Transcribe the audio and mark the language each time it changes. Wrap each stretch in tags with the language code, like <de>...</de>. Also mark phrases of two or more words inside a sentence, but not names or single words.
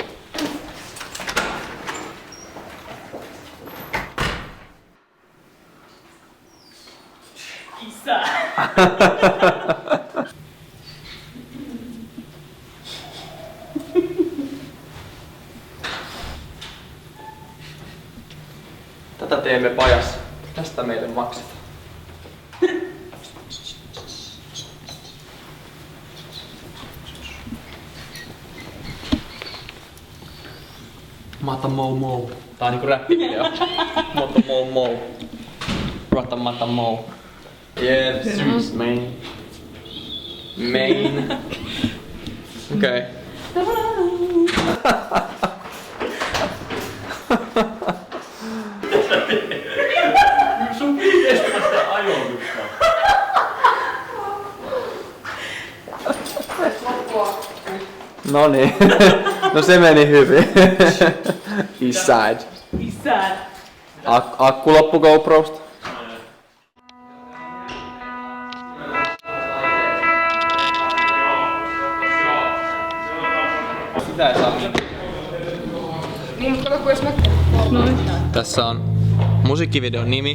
<fi>Isä! Tätä teemme pajassa. Tästä meille maksetaan. Mata mou mou. Tää on niinku räppivideo. Mata mou mou. Rata mata mou.</fi> <en>Yeah, serious main. Main.</en> <fi>Okei. Sun viidestä ajoitusta. No niin. No se meni hyvin.</fi> <en>East side. East side.</en> <fi>Akku loppu GoProsta. Sitä ei saa. Niin, mutta kato, jos mä... Tässä on musiikkivideon nimi.</fi>